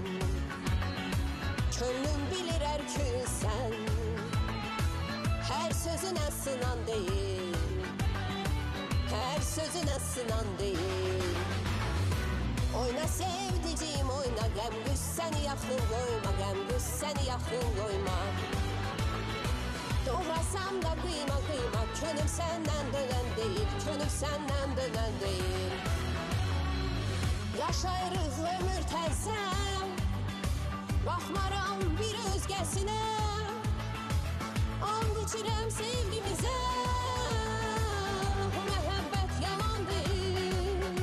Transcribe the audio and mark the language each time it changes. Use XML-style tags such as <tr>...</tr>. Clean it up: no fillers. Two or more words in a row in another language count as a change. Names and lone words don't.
<tr>Könlüm bilir erkülsen, her sözüne sınan değil, her sözüne sınan değil. Oyna sevdiceğim oyna, gəm güz seni yaxın koyma, gəm güz seni yaxın koyma. Doğrasam da kıyma kıyma, könül senden dönen değil, könül senden dönen değil.</tr> <az>Yaşayırıq ömür təzən, baxmaram bir özgəsinə. And içirəm sevgimizə, bu məhəbbət yalan deyil.</az>